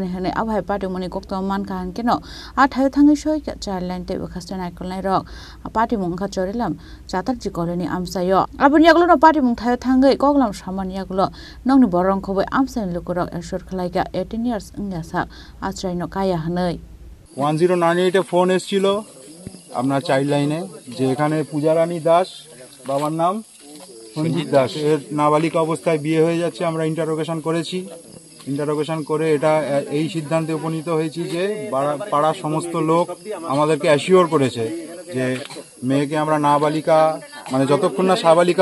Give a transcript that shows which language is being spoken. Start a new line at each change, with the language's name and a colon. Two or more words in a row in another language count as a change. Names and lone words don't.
Kok Borok: hene abhai party muni koktoma mankan keno athayo thangi soi
English: child line
Kok Borok: tei khastan aikolnai rok party mung kha chorilam Satarji koloni amsayo aboni yaglo party mung thayo thangai koklam saman yaglo nongni borong khobai amsani lukorok ensure khlaiga 18 years ingasa achraino kaya hanai
Bangla: 1098 এ ফোন এসেছিল আপনার
English: child linee
Bangla: যে এখানে পূজারানী দাস বাবার নাম সঞ্জিত দাস এর নাবালিকা অবস্থায় বিয়ে হয়ে যাচ্ছে আমরা ইন্টারোগেশন করেছি ইন্টারোগেশন করে এটা এই সিদ্ধান্তে উপনীত হয়েছি যে পাড়ার সমস্ত লোক আমাদেরকে অ্যাসিওর করেছে যে মেয়েকে আমরা নাবালিকা মানে যতক্ষণ না সাবালিকা